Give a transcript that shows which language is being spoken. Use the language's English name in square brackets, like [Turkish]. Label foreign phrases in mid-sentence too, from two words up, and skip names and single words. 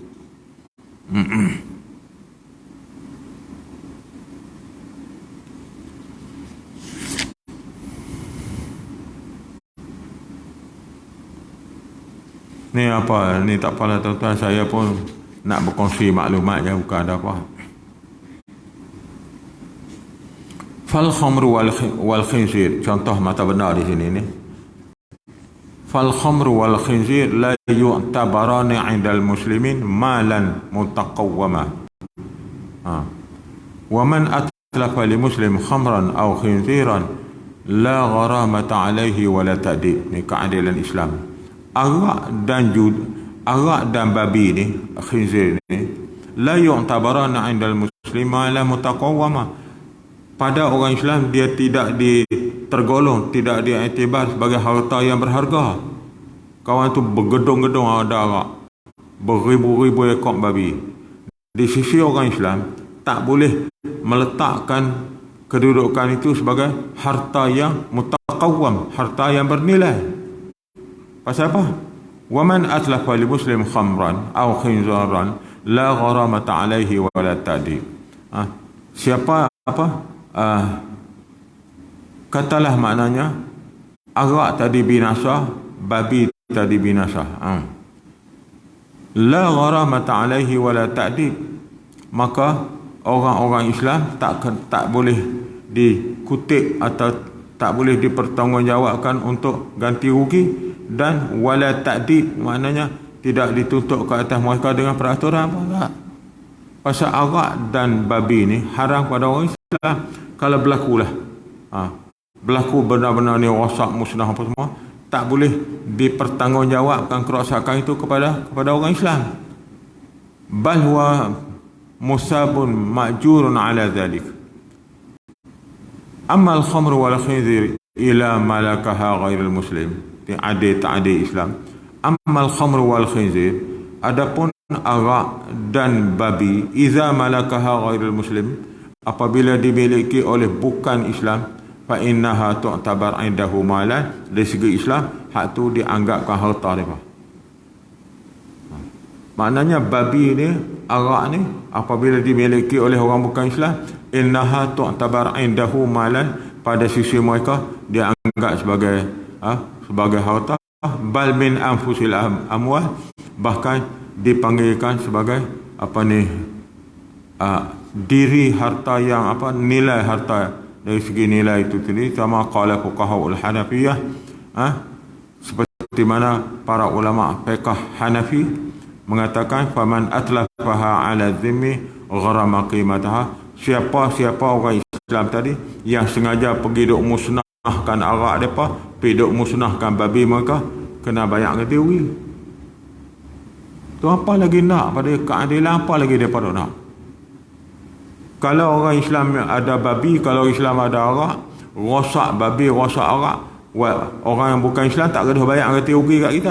[Malay] Ni apa, ni tak apalah tuan-tuan, saya pun nak berkongsi maklumat je, bukan ada apa. [Arabic] فالخمر والخنزير, [Malay] contoh mata benar di sini ni. [Arabic] فالخمر والخنزير لا يعتبران عند المسلمين مالا متقوما. ومن أتلف لمسلم خمرا أو خنزيرا لا غرامة عليه ولا تأديب. [Malay] Ni keadilan Islam. Arak dan babi ni, khinzir ni, [Arabic] لا يعتبران عند المسلمة لا متقومة. [Malay] Pada orang Islam dia tidak tergolong, tidak diiktibar sebagai harta yang berharga. Kawan tu bergedung-gedung ada arak, beribu-ribu ekor babi. Di sisi orang Islam tak boleh meletakkan kedudukan itu sebagai harta yang mutaqawwam, harta yang bernilai. Pasal apa? [Arabic] ومن أتلف لمسلم خمرا أو خنزيرا لا غرامة عليه ولا تأديب. [Malay] Siapa katalah maknanya arak tadi binasa, babi tadi binasa. [Arabic] لا غرامة عليه ولا تأديب. [Malay] Maka orang-orang Islam tak boleh dikutip atau tak boleh dipertanggungjawabkan untuk ganti rugi, dan [Arabic] ولا تأديب, [Malay] maknanya tidak dituntut ke atas mereka dengan peraturan apa tak. Pasal arak dan babi ni haram pada orang Islam. Kalau berlakulah berlaku benar-benar ni rosak, musnah apa semua, tak boleh dipertanggungjawabkan kerosakan itu kepada orang Islam. [Arabic] بل هو مصاب مأجور على ذلك. أما الخمر والخنزير إلى ملكها غير المسلم تعدي إسلام. أما الخمر والخنزير, [Malay] adapun arak dan babi, [Arabic] إذا ملكها غير المسلم, [Malay] apabila dimiliki oleh bukan Islam, [Arabic] فإنها تعتبر عنده مالا, [Malay] dari segi Islam hak tu dianggapkan harta dia. Maknanya babi ni, arak ni, apabila dimiliki oleh orang bukan Islam, [Arabic] إنها تعتبر عنده مالا, [Malay] pada sisi mereka dia anggap sebagai harta. [Arabic] بل من أنفس الأموال, [Malay] bahkan dipanggilkan sebagai diri harta yang nilai harta, dari segi nilai itu tadi, [Arabic] كما قال فقهاء الحنفية [Malay] Seperti mana para ulama fiqh Hanafi mengatakan [Arabic] فمن أتلفها على ذمي غرم قيمتها, [Malay] siapa orang Islam tadi yang sengaja pergi duk musnahkan arak depa, pergi duk musnahkan babi mereka, kena bayar ganti rugi. Tu apa lagi nak pada keadilan, apa lagi depa nak? Kalau orang Islam ada babi, kalau Islam ada arak, rosak babi, rosak arak, orang yang bukan Islam tak kena bayar ganti rugi kat kita.